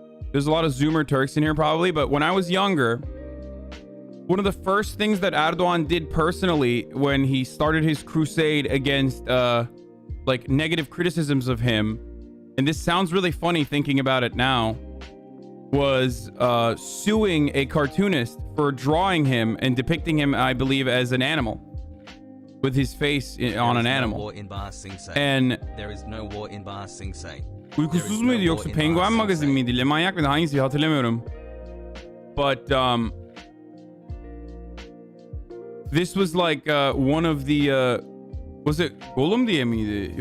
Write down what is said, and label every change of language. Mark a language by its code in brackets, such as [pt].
[en] There's a lot of Zoomer Turks in here probably, but when I was younger, one of the first things that Erdogan did personally when he started his crusade against like negative criticisms of him, and this sounds really funny thinking about it now, was suing a cartoonist for drawing him and depicting him, I believe, as an animal. With his face on an animal. And there is no war in Bar Sing Say. [tr] Uykusuz muydu yoksa Penguen magazin miydi? Le Manyak mıydı? Hangisi hatırlamıyorum. [en] But this was like one of the was it Gollum [tr] diye miydi?